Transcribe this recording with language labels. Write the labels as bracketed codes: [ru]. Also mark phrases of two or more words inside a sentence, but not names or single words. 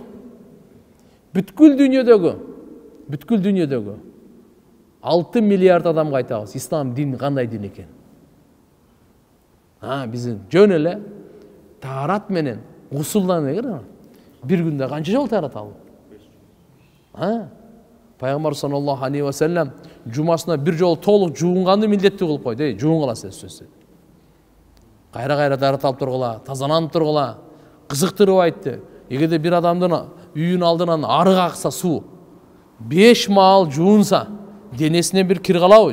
[ky] Бүткүл дүйнөдөгү 6 миллиард адамга айтабыз, ислам дин кандай дин экен. Биздин жөн эле таарат менен гусулдан бир күндө канча жолу таарат алып? Пайгамбар [ar] صلى الله عليه وسلم [ky] жумасына бир жолу толук жуунганды милдеттүү кылып койду. Жуунгула сөзсүз. Кайра таарат алып тургула, тазаланып тургула, кызыктырып айтты. Эгерде бир адамдын үйүнүн алдынан арык акса суу 5 маал жуунса, денесине бир кир калабы?